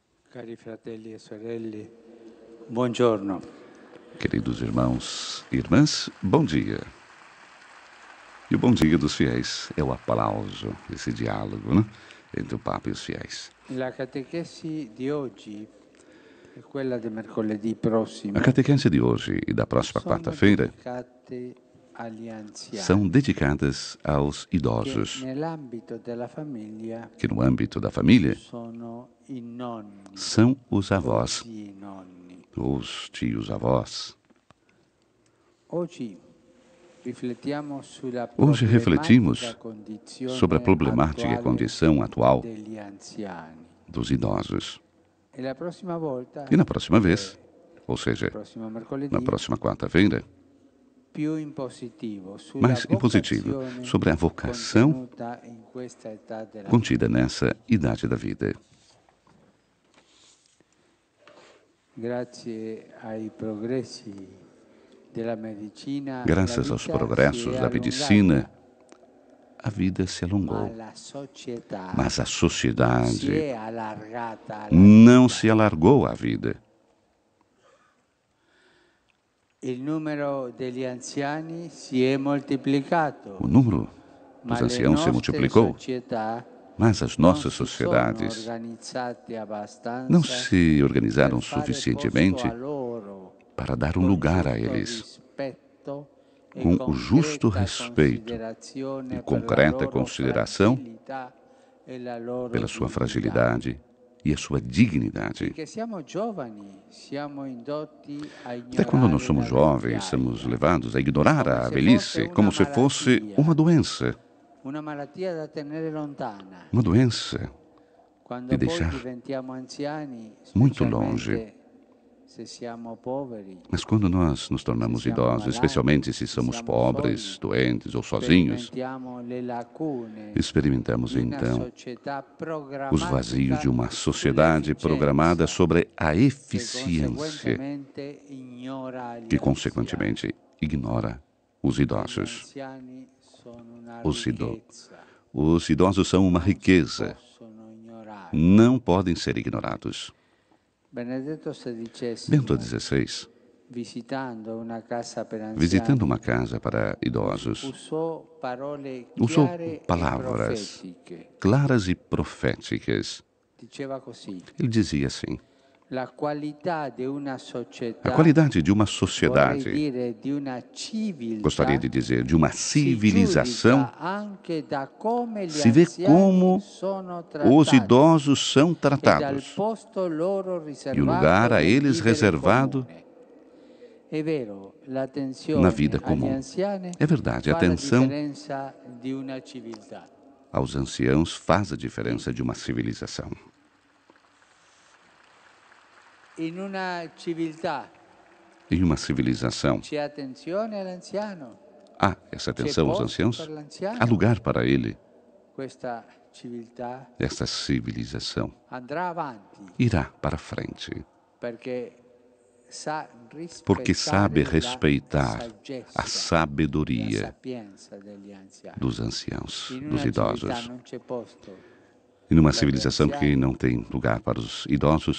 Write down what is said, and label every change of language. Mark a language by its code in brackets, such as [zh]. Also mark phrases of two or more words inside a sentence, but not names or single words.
[it] Cari fratelli e sorelle, buongiorno. [pt] Queridos irmãos e irmãs, bom dia. E o bom dia dos fiéis é o aplauso, esse diálogo, né, entre o Papa e os fiéis. [it] La catechesi di oggi e quella di mercoledì prossimo [pt] A catequese de hoje e da próxima [it] sono [pt] quarta-feira [it] dedicate agli [pt] são [it] anziani [pt] dedicadas aos [it] che [pt] idosos, [it] nell'ambito della famiglia [pt] que no âmbito da família [it] sono i nonni, [pt] são os o avós, [it] zii nonni. [pt] os tios-avós. [it] Oggi riflettiamo sulla [pt] Hoje refletimos [it] problematica condizione [pt] sobre a problemática [it] attuale [pt] condição atual [it] degli anziani. [pt] dos idosos. [it] E la prossima volta, [pt] E na próxima vez, ou seja, [it] prossimo mercoledì, [pt] na próxima quarta-feira, [it] più in positivo, sulla [pt] mais em positivo, [it] vocazione [pt] sobre a vocação [it] contenuta in questa età della [pt] contida nessa idade da vida. [it] Grazie ai progressi della medicina, [pt] Graças [it] la [pt] aos [it] vita [pt] progressos [it] si è [pt] da medicina, a vida se [it] allungata, ma [pt] alongou, [it] la società [pt] mas a [it] si [pt] sociedade [it] è allargata alla [pt] não [it] vita. [pt] se alargou à vida. [it] Il numero degli anziani si è moltiplicato, [pt] O número [it] ma [pt] dos [it] le [pt] anciãos se [it] nostre [pt] multiplicou, [it] società [pt] mas as [it] non [pt] nossas [it] si sono [pt] sociedades [it] organizzate [pt] não [it] abbastanza [pt] se organizaram [it] per fare posto [pt] suficientemente [it] a loro [pt] para dar um [it] con [pt] lugar a [it] giusto [pt] eles, [it] rispetto e [pt] com o justo [it] concreta [pt] respeito [it] considerazione [pt] e [it] per la [pt] concreta [it] loro [pt] consideração [it] fragilità e la loro [pt] pela sua [it] dignità. [pt] fragilidade e a sua dignidade. [it] Perché siamo giovani, siamo indotti a [pt] Até quando nós [it] ignorare [pt] somos [it] la [pt] jovens, somos [it] vecchiaia, [pt] levados a ignorar [it] come [pt] a [it] se [pt] velhice [it] fosse una [pt] como se fosse [it] malattia. [pt] uma [it] una malattia da tenere lontana. [pt] uma doença [it] Quando [pt] de [it] poi [pt] deixar [it] diventiamo anziani, [pt] muito longe. [it] specialmente se siamo poveri, [pt] Mas quando nós nos tornamos [it] se siamo [pt] idosos, [it] malati, [pt] especialmente se [it] se [pt] somos [it] siamo [pt] pobres, [it] soli, [pt] doentes ou sozinhos, [it] sperimentiamo le lacune [pt] experimentamos [it] di una [pt] então [it] società [pt] os vazios de uma [it] programmatica [pt] sociedade programada sobre a [it] che [pt] eficiência, [it] conseguentemente ignora gli [pt] que [it] anziani. [pt] consequentemente ignora os [it] Gli [pt] idosos. [it] anziani sono una [pt] Os [it] ricchezza, [pt] Os idosos são uma riqueza, [it] possono ignorare. [pt] não podem ser ignorados. [it] Benedetto XVI, [pt] Bento XVI, [it] visitando una casa per anziani, [pt] visitando uma casa para idosos, [it] usò parole [pt] usou [it] chiare e [pt] palavras [it] profetiche. [pt] claras e proféticas. [it] Diceva così: [pt] Ele dizia assim: [it] la qualità di una società, [pt] a qualidade de uma [it] vorrei [pt] sociedade, [it] dire di una civiltà, [pt] gostaria de dizer, de uma [it] si [pt] civilização, [it] giudica anche da come gli [pt] se vê [it] anziani [pt] como [it] sono [pt] os [it] trattati [pt] idosos são [it] e dal [pt] tratados [it] posto loro [pt] e o lugar [it] riservato [pt] a [it] nel [pt] eles [it] vivere [pt] reservado [it] comune. È vero, [pt] na [it] l'attenzione [pt] vida [it] agli [pt] comum. [it] anziani [pt] É verdade, a [it] fa la [pt] atenção [it] differenza di una civiltà. [pt] aos anciãos faz a diferença de uma civilização. [it] In una civiltà [pt] Em uma civilização, [it] c'è attenzione all'anziano, [pt] há essa atenção aos [it] posto [pt] anciãos, [it] per l'anziano. [pt] há lugar para ele. [it] Questa civiltà [pt] Essa civilização [it] andrà avanti [pt] irá para frente, [it] perché sa [pt] porque sabe respeitar [it] la [pt] a [it] saggezza, la [pt] sabedoria [it] sapienza degli anziani. [pt] dos anciãos, [it] In [pt] dos [it] una civiltà [pt] idosos. [it] non c'è posto. [pt] E numa civilização que não tem lugar para os idosos,